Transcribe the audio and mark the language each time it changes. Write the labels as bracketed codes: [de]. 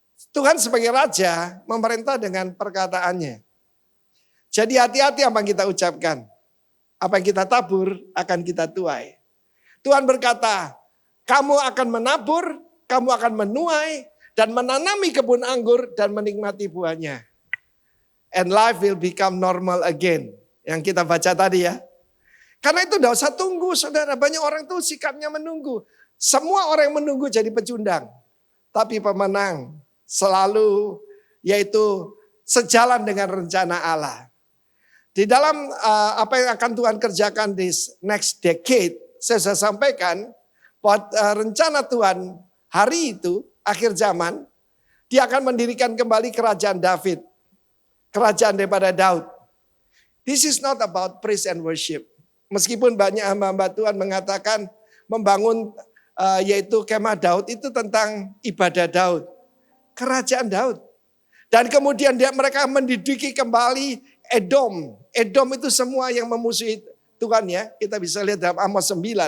[id] Tuhan sebagai raja memerintah dengan perkataannya. Jadi hati-hati apa yang kita ucapkan. Apa yang kita tabur akan kita tuai. Tuhan berkata, kamu akan menabur, kamu akan menuai, dan menanami kebun anggur dan menikmati buahnya. [en] And life will become normal again. [id] Yang kita baca tadi ya. Karena itu tidak usah tunggu saudara. Banyak orang tuh sikapnya menunggu. Semua orang yang menunggu jadi pecundang. Tapi pemenang selalu yaitu sejalan dengan rencana Allah. Di dalam apa yang akan Tuhan kerjakan di [en] next decade. [id] Saya sudah sampaikan. Buat rencana Tuhan hari itu, akhir zaman, dia akan mendirikan kembali kerajaan David. Kerajaan daripada Daud. [en] This is not about praise and worship. [id] Meskipun banyak hamba-hamba Tuhan mengatakan membangun yaitu kemah Daud itu tentang ibadah Daud. Kerajaan Daud. Dan kemudian mereka mendidik kembali Edom. Edom itu semua yang memusuhi Tuhan ya. Kita bisa lihat dalam Amos 9.